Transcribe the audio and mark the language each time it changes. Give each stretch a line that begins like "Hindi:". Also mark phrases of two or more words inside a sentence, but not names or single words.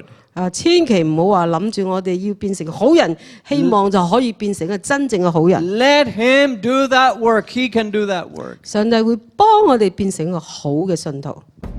Cantonese: 千祈唔好話諗住我哋要變成好人，希望就可以變成一個真正嘅好人。
English: Let him do that work. He can do that work.
Cantonese: 上帝會幫我哋變成一個好嘅信徒。